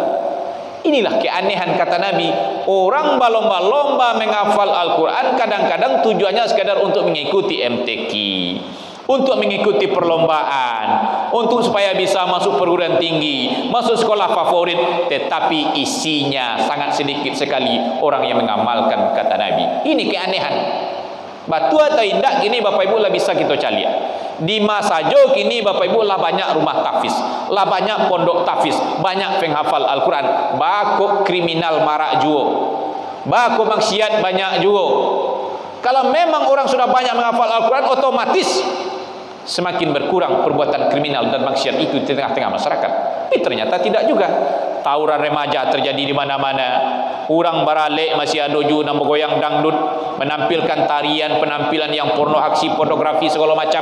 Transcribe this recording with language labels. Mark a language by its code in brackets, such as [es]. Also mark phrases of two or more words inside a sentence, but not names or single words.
[id] Inilah keanehan kata Nabi. Orang berlomba-lomba menghafal Al-Quran, kadang-kadang tujuannya sekadar untuk mengikuti MTQ, untuk mengikuti perlombaan, untuk supaya bisa masuk perguruan tinggi, masuk sekolah favorit, tetapi isinya sangat sedikit sekali orang yang mengamalkan kata Nabi. Ini keanehan. [min] Batu atau indak kini Bapak Ibu lah bisa kita caliak. Di masa jo kini [id] Bapak Ibu lah banyak rumah tahfiz, lah banyak pondok tahfiz, banyak penghafal Al-Quran. [min] Bako kriminal marak juo, bako maksiat banyak juo. [id] Kalau memang orang sudah banyak menghafal Al-Quran, otomatis semakin berkurang perbuatan kriminal dan maksiat itu di tengah-tengah masyarakat. Tapi ternyata tidak juga. Tawuran remaja terjadi di mana-mana. Orang baralek masih ada juga nama goyang dangdut, menampilkan tarian, penampilan yang porno, aksi pornografi segala macam.